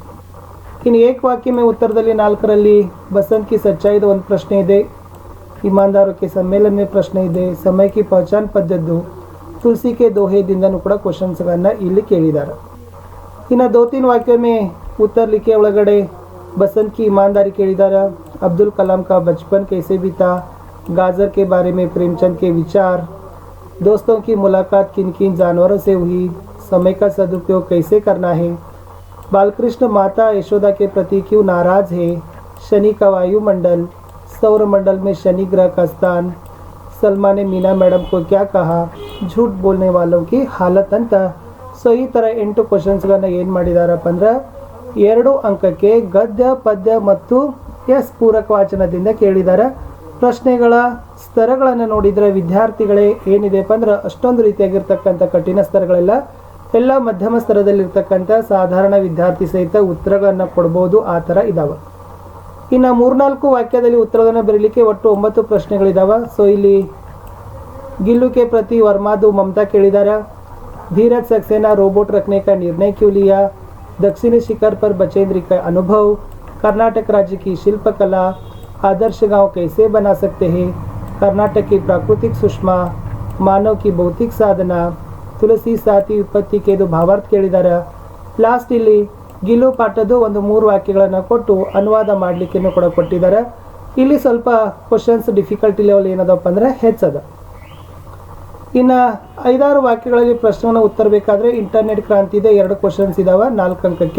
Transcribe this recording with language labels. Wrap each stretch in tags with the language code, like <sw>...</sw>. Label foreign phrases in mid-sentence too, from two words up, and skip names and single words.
<kn>ಇನ್ನು</kn> <hi>एकवाक्य में</hi> <kn>ಉತ್ತರದಲ್ಲಿ 4ರಲ್ಲಿ ಬಸಂತ್ ಕಿ ಸಚ್ಚಾಯಿದ ಒಂದು ಪ್ರಶ್ನೆ ಇದೆ,</kn> <hi>ईमानदारों के सम्मेलन में</hi> <kn>ಪ್ರಶ್ನೆ ಇದೆ, ಸಮಯ ಕಿ ಪಹಚಾನ್ ಪದ್ಯದ್ದು, ತುಳಸಿ ಕೆ ದೋಹೆದಿಂದನೂ ಕೂಡ ಕ್ವಶನ್ಸ್ಗಳನ್ನು ಇಲ್ಲಿ ಕೇಳಿದ್ದಾರೆ. ಇನ್ನು 2-3 ವಾಕ್ಯ</kn> <hi>में उत्तर लिखे</hi> <kn>ಒಳಗಡೆ ಬಸಂತ್ ಕಿ ಇಮಾನ್ದಾರಿ ಕೇಳಿದ್ದಾರೆ,</kn> <hi>अब्दुल कलाम का बचपन कैसे बीता, गाजर के बारे में प्रेमचंद के विचार, दोस्तों की मुलाकात किन किन जानवरों से हुई, समय का सदुपयोग कैसे करना है, बालकृष्ण माता यशोदा के प्रति क्यों नाराज है, शनि का वायुमंडल, सौर मंडल में शनि ग्रह का स्थान, सलमा ने मीना मैडम को क्या कहा, झूठ बोलने वालों की हालत ಅಂತ.</hi> <kn>ಸೊ ಈ ಥರ 8 ಕ್ವಶನ್ಸ್ಗಳನ್ನು ಏನು ಮಾಡಿದಾರಪ್ಪ ಅಂದ್ರೆ 2 ಅಂಕಕ್ಕೆ ಗದ್ಯ ಪದ್ಯ ಮತ್ತು ಎಸ್ ಪೂರಕ ವಾಚನದಿಂದ ಕೇಳಿದ್ದಾರೆ. ಪ್ರಶ್ನೆಗಳ ಸ್ತರಗಳನ್ನು ನೋಡಿದರೆ ವಿದ್ಯಾರ್ಥಿಗಳೇ ಏನಿದೆಪ್ಪ ಅಂದ್ರೆ ಅಷ್ಟೊಂದು ರೀತಿಯಾಗಿರ್ತಕ್ಕಂಥ ಕಠಿಣ ಸ್ತರಗಳೆಲ್ಲ ಎಲ್ಲ ಮಧ್ಯಮ ಸ್ತರದಲ್ಲಿರ್ತಕ್ಕಂಥ ಸಾಧಾರಣ ವಿದ್ಯಾರ್ಥಿ ಸಹಿತ ಉತ್ತರಗಳನ್ನು ಕೊಡ್ಬೋದು, ಆ ಥರ ಇದ್ದಾವೆ. ಇನ್ನು 3-4 ವಾಕ್ಯದಲ್ಲಿ ಉತ್ತರಗಳನ್ನು ಬರೀಲಿಕ್ಕೆ ಒಟ್ಟು 9 ಪ್ರಶ್ನೆಗಳಿದ್ದಾವೆ. ಸೊ ಇಲ್ಲಿ</kn> <hi>गिल्लू के प्रति वर्मादू ममता ಕೇಳಿದ್ದಾರೆ, धीरज सक्सेना रोबोट रखने का निर्णय क्यों लिया, दक्षिणी शिखर पर बचेंद्र का अनुभव, कर्नाटक राज्य की शिल्पकला, आदर्श गांव कैसे बना सकते हैं, कर्नाटक की प्राकृतिक सुषमा, मानव की भौतिक साधना,</hi> <kn>ತುಳಸಿ ಸಾತಿ ವಿಪತ್ತಿ ಕೇದು ಭಾವಾರ್ಥ ಕೇಳಿದ್ದಾರೆ. ಲಾಸ್ಟ್ ಇಲ್ಲಿ ಗಿಲ್ಲು ಪಾಠದ್ದು ಒಂದು 3 ವಾಕ್ಯಗಳನ್ನು ಕೊಟ್ಟು ಅನುವಾದ ಮಾಡಲಿಕ್ಕೆ ಕೂಡ ಕೊಟ್ಟಿದ್ದಾರೆ. ಇಲ್ಲಿ ಸ್ವಲ್ಪ</kn> <en>questions difficulty level</en> <kn>ಏನದಪ್ಪ ಅಂದರೆ ಹೆಚ್ಚದ. ಇನ್ನು 5-6 ವಾಕ್ಯಗಳಲ್ಲಿ ಪ್ರಶ್ನೆಯನ್ನು ಉತ್ತರ ಬೇಕಾದರೆ ಇಂಟರ್ನೆಟ್ ಕ್ರಾಂತಿ ಇದೆ, 2 ಕ್ವಶನ್ಸ್ ಇದ್ದಾವೆ 4 ಅಂಕಕ್ಕೆ.</kn>